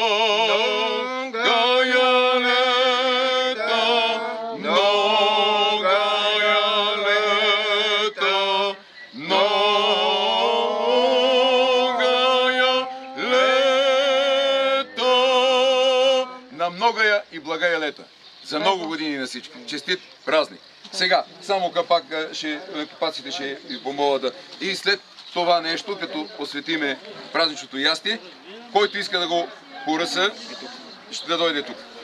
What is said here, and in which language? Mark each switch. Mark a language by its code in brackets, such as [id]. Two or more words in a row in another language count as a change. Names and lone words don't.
[cu] Многая лета, многая лета, многая лета, на многая и благая лета. [bg] За много години на всички. Честит празник! Сега, само капаците ще ви помоля да... И след това нещо, като посветиме празничното ястие, който иска да го поръса, ще да дойде тук.